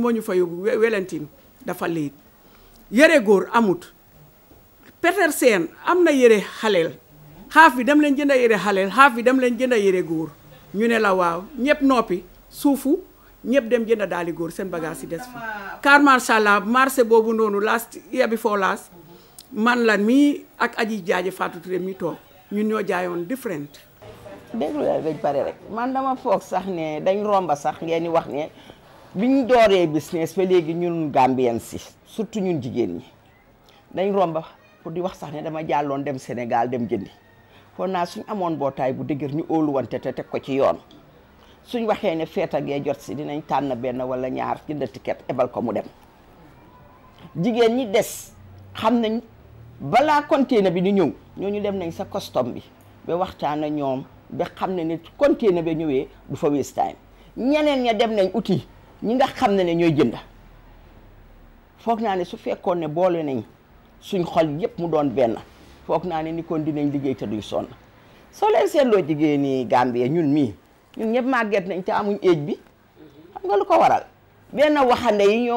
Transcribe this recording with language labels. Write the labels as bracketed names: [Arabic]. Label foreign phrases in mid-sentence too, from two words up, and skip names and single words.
[Wolof] moo ñu fa yóbbu Welentine dafa léet yëre góor amut Petersen am na yëre xaleel xaaf bi dem leen jënd yëre xaleel xaaf bi dem leen jënd yëre góor ñu ne la waaw ñëpp noppi suufu ñëpp dem jënd daali góor seen bagage yi des fi car [Arabic] ما شاء الله [Wolof] marché boobu noonu [English] last year before last [Wolof] man la mii ak aji jaaje Fatou Touré mi toog ñun ñoo jaayoon different déglu la dañ pare rek man dama foog sax ne dañ romba sax ngeen di wax ne biñ dooree business ba léegi ñun Gambien si surtout ñun jigéen ñi dañ romba pour di wax sax ne dama jàlloon dem Sénégal dem jëndi foog naa suñ amoon mbootaay bu dëgër ñu óoluwante te teg ko ci yoon suñ waxee ne feeta gee jot si dinañ tànn benn wala ñaar jënd ticket ebal ko mu dem jigéen ñi des xam nañ balaa container bi di ñëw ñooñu dem nañ sa custom bi ba waxtaan ak ñoom ba xam ne ni container ba ñëwee du fa [English] waste time [Wolof] ñeneen ña dem nañ uti ñi nga xam ne ñooy jënd foog naa ne su fekkoon ne boole nañ suñ xol yépp mu doon benn foog naa ne ni kon dinañ liggéey te duy sonn soo leen seetloo jigéen ñi Gambie ñun ñëpp màgget nañ te amuñ éej bi xam nga lu ko waral benn waxande yi ñoo